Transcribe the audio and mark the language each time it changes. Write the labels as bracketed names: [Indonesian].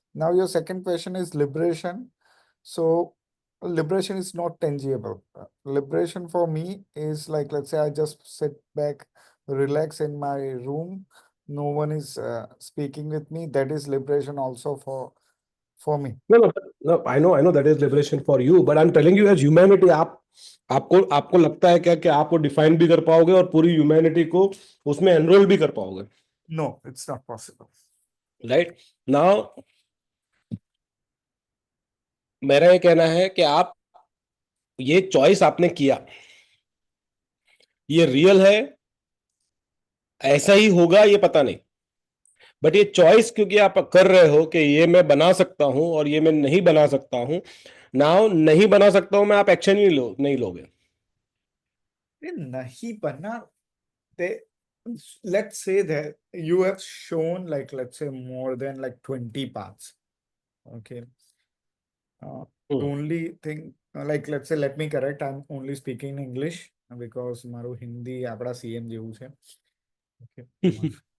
[English] Now your second question is liberation. So liberation is not tangible. Liberation for me is like, let's say I just sit back, relax in my room. No one is speaking with me. That is liberation also for me. No, no, no. I know that is liberation for you, but I'm telling you as humanity, [Hindi] आपको आपको लगता है क्या कि आप वो define भी कर पाओगे और पूरी ह्यूमैनिटी को उसमें एनरोल भी कर पाओगे? [English] No, it's not possible. [Hindi] Right now मेरा ये कहना है कि आप ये चॉइस आपने किया, ये रियल है, ऐसा ही होगा ये पता नहीं, बट ये चॉइस क्योंकि आप कर रहे हो कि ये मैं बना सकता हूं और ये मैं नहीं बना सकता हूं, नाउ नहीं बना सकता हूं मैं, आप एक्शन ही नहीं लोगे. Nahi bana, [English] they, let's say that you have shown like, let's say more than like 20 paths. Okay. The only thing, like, let's say, let me correct, I'm only speaking English because [Gujarati] મારું હિન્દી આપણા CM જેવું છે. [English] Okay.